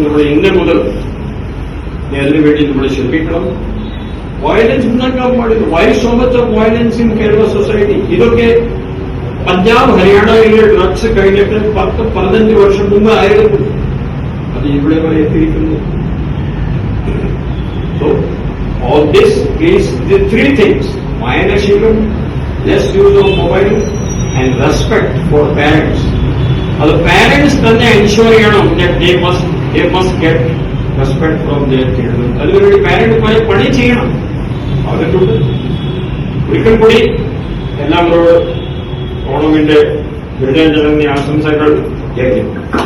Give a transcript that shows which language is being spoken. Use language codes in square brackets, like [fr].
[ml] നമ്മൾ ഇന്ന് മുതൽ അതിനു വേണ്ടി നമ്മൾ ശ്രമിക്കണം. വയലൻസ് ഉണ്ടാക്കാൻ പാടില്ല. [en] Why so much of violence in Kerala society? [ml] ഇതൊക്കെ പഞ്ചാബ് ഹരിയാനയിലെ ഡ്രഗ്സ് കഴിഞ്ഞിട്ട് 10-15 വർഷം മുമ്പ് ആയിരുന്നു. അത് ഇവിടെ വരെ എത്തിയിരിക്കുന്നു. [en] So, all this is the three things: [ml] വായനാശീലം, [en] less use of mobile, and respect for parents. [ml] അത് പാരന്റ്സ് തന്നെ എൻഷുർ ചെയ്യണം. [en] They must get respect from their children. [ml] അതിനുവേണ്ടി പാരന്റ് പണി ചെയ്യണം. അതിട്ടുണ്ട്. ഒരിക്കൽ കൂടി എല്ലാവരോട് ഓണമിന്റെ ഹൃദയം നിറഞ്ഞ ആശംസകൾ കേൾക്കുന്നു.